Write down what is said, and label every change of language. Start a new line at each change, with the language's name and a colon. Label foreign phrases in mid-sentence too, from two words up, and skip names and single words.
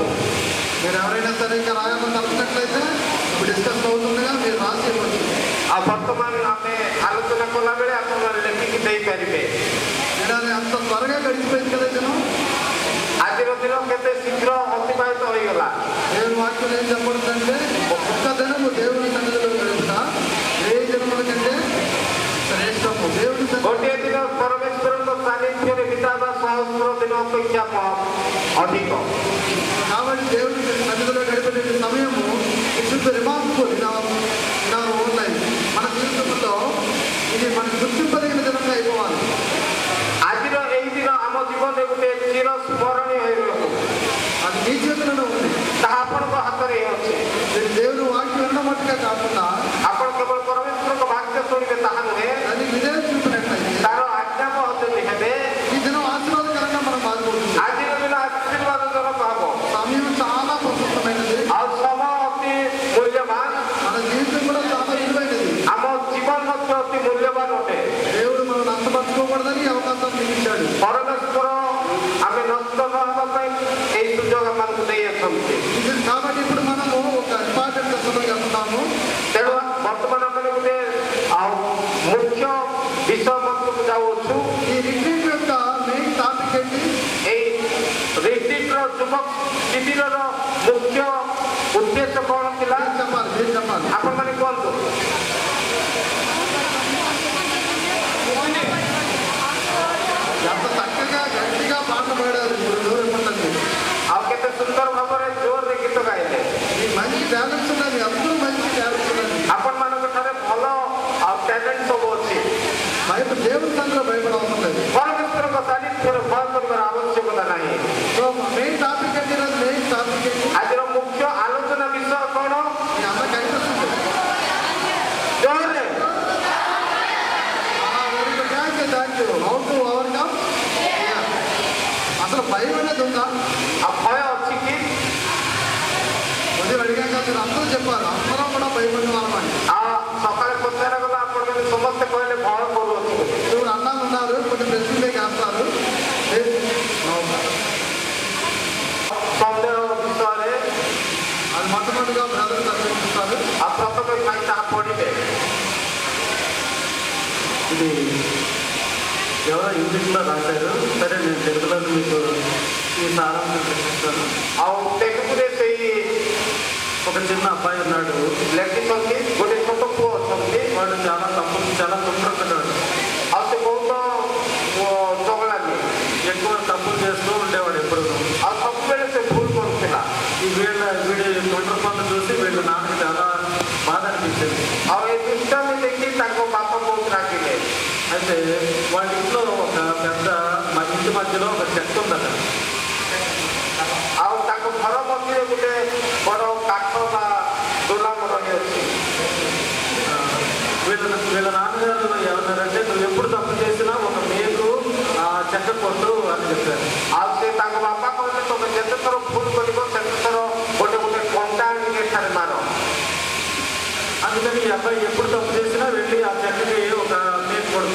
Telugu: మీరు ఎవరైనా సరే ఇంకా రాయాలని తలుపునట్లయితే ఇప్పుడు డిస్కస్ అవుతుండగా మీరు రాసి ఇవ్వచ్చు.
Odia: ଆଉ ବର୍ତ୍ତମାନ ଆମେ ଆଲୋଚନା କଲାବେଳେ ଆପଣମାନେ ଲେଖିକି ଦେଇପାରିବେ.
Telugu: అంత త్వరగా గడిచిపోయింది కదా జనం.
Odia: ଆଜିର ଦିନ କେତେ ଶୀଘ୍ର ଅତିବାହିତ ହୋଇଗଲା.
Telugu: దేవుని వాక్యం ఏం చెప్పబడుతుందంటే ఒక్క దినము దేవుని సన్నిధిలో గడుపుట ఏ జనముల కంటే శ్రేష్టము. దేవుని
Odia: ଗୋଟିଏ ଦିନ ପରମେଶ୍ୱରଙ୍କ ସାନ୍ନିଧ୍ୟରେ ବିତାଇବା 1000 ଦିନ ଅପେକ୍ଷା ଅଧିକ.
Telugu: కాబట్టి దేవుని సన్నిధిలో గడిపే సమయము
English: it remarkable in our own life.
Telugu: మన జీవితంలో ఇది మనకు గుర్తింపదగిన దినంగా అయిపోవాలి.
Odia: ଆଜିର ଏହି ଦିନ ଆମ ଜୀବନରେ ଗୋଟେ ଚିର ସ୍ମରଣୀୟ ହୋଇ ରହିବ.
Telugu: అది మీ చేతులలో ఉంది.
Odia: ତାହା ଆପଣଙ୍କ ହାତରେ ଅଛି.
Telugu: దేవుని వాక్యం వినడం మట్టుగా కాకుండా
Odia: ଆପଣ କେବଳ ପରମେଶ୍ୱରଙ୍କ ବାକ୍ୟ ଶୁଣିବେ ତାହା ନୁହେଁ,
Telugu: అది విధేయ చూపినట్లయితే
Odia: ତାର ଆଜ୍ଞାବହ ଯଦି ହେବେ
Telugu: ఈ దినం ఆశీర్వాదకరంగా మనం బాధపడుతుంది.
Odia: ଆଜିର ଦିନ ଆଶୀର୍ବାଦଜନକ ହବ.
Telugu: సమయం చాలా ప్రశస్తమైనది.
Odia: ଆଉ ସମୟ ଅତି ମୂଲ୍ୟବାନ.
Telugu: మన జీవితం కూడా చాలా విలువైనది.
Odia: ଆମ ଜୀବନ ମଧ୍ୟ ଅତି ମୂଲ୍ୟବାନ ଅଟେ.
Telugu: దేవుడు మనం నష్టపరచుకోకూడదని అవకాశం ఇచ్చాడు.
Odia: ପରମେଶ୍ୱର ଆମେ ନଷ୍ଟ ନ ହେବା ପାଇଁ ଏହି ସୁଯୋଗ ଆମକୁ ଦେଇଅଛନ୍ତି.
Telugu: ఇది కాబట్టి ఇప్పుడు మనము ఒక ఇంపార్టెంట్ దశలోకి వెళ్తున్నాము.
Odia: ତେଣୁ ବର୍ତ୍ତମାନ ଆମେ ଗୋଟେ ମୁଖ୍ୟ ବିଷୟ ମଧ୍ୟକୁ ଯାଉଅଛୁ.
Telugu: ఈ రిట్రీట్ యొక్క
English: main topic
Telugu: ఏంటి?
Odia: ଏହି ରିଟ୍ରିଟ୍ର ଯୁବ ଶିବିରର ମୁଖ୍ୟ ଉଦ୍ଦେଶ୍ୟ କ'ଣ ଥିଲା?
Telugu: మీరు చెప్పాలి.
Odia: ଆପଣମାନେ କୁହନ୍ତୁ.
Telugu: ఎంత చక్కగా గట్టిగా పాట పాడారు. ఇప్పుడు
Odia: ଆଉ କେତେ ସୁନ୍ଦର ଭାବରେ ଜୋରରେ ଗୀତ ଗାଇଲେ.
Telugu: ఈ మంచి టాలెంట్స్ ఉన్నది. అందరూ మంచి టాలెంట్స్ ఉన్నది.
Odia: ଆପଣମାନଙ୍କ ଠାରେ ଭଲ ଆଉ ଟ୍ୟାଲେଣ୍ଟ ସବୁ ଅଛି.
Telugu: దేవుని సంఘంలో భయపడవసరం లేదు.
Odia: ପରମେଶ୍ୱରଙ୍କ ସାନ୍ନିଧ୍ୟରେ ଭୟ କରିବାର ଆବଶ୍ୟକତା ନାହିଁ.
Telugu: సో
English: main topic
Telugu: ఏంటి?
English: main topic
Telugu: ఏంటి?
Odia: ଆଜିର ମୁଖ୍ୟ ଆଲୋଚନା ବିଷୟ କ'ଣ?
Telugu: అన్న కనిపిస్తుంది.
Odia: ଜୋରରେ
English: Thank you. How to overcome?
Telugu: అసలు భయం అనేది ఉందా?
Odia: ଆଉ ଭୟ ଅଛି କି?
Telugu: ఉదయం అడిగాక మీరు అందరూ చెప్పారు అందరం కూడా భయపడిన వాళ్ళమని.
Odia: ଆଉ ସକାଳେ ପଚାରାଗଲା ଆପଣମାନେ ସମସ୍ତେ କହିଲେ ଭୟ କରୁଅଛୁ.
Telugu: ఇప్పుడు అన్నాలు ఉన్నారు, కొన్ని ప్రశ్నలే వేస్తారు.
Odia: ସନ୍ଦେହ ବିଷୟରେ
Telugu: అది మొట్టమొదటిగా బ్రదర్ చర్చిస్తారు.
Odia: ଆଉ ପ୍ରଥମେ ପାଇଁ ତାହା ପଢ଼ିବେ.
Telugu: ఇది ఎవరో ఇంగ్లీష్లో రాశారు. సరే నేను తెలుగులో మీకు ఈ సారాంశం చూపిస్తాను.
Odia: ଆଉ ତେଲୁଗୁରେ ସେଇ
Telugu: ఒక చిన్న అబ్బాయి ఉన్నాడు.
Odia: ଲେଖିଛନ୍ତି ଗୋଟେ ଛୋଟ ପୁଅ ଅଛନ୍ତି.
Telugu: వాడు చాలా తుండ్రకున్నాడు.
Odia: ଆଉ ସେ ବହୁତ ଚଗଲାମି.
Telugu: ఎక్కువ తప్పులు చేస్తూ ఉండేవాడు ఎప్పుడు.
Odia: ଆଉ ସବୁବେଳେ ସେ ଭୁଲ କରୁଥିଲା.
Telugu: వీడి తొండ్ర పనులు చూసి వీళ్ళ నాన్నకి చాలా బాధ అనిపించింది.
Odia: ଆଉ ଏ ଦୁଷ୍ଟାମି ଦେଖି ତାଙ୍କ ବାପା ବହୁତ ରାଗିଲେ.
Telugu: అయితే వాళ్ళ ఇంట్లో ఒక పెద్ద ఇంటి మధ్యలో ఒక చెట్టు ఉందట.
Odia: ଆଉ ତାଙ୍କ ଘର ମధ్ୟରେ ଗୋଟେ ବଡ଼ କାଠ ବା ଦୋଲାମ ରହିଅଛି.
Telugu: వీళ్ళ నాన్నగారు ఏమన్నారంటే నువ్వు ఎప్పుడు తప్పు చేసినా ఒక మేకు ఆ చెక్క కొట్టు అని చెప్పారు.
Odia: ଆଉ ସେ ତାଙ୍କ ବାପା କହିଲେ ତମେ ଯେତେଥର ଭୁଲ କରିବ ସେତେଥର ଗୋଟେ ଗୋଟେ କଣ୍ଟା ଆଣିକି ଏଠାରେ ମାର.
Telugu: అందుకని ఈ అబ్బాయి ఎప్పుడు తప్పు చేసినా వెళ్ళి ఆ చెక్కకి ఒక మేకు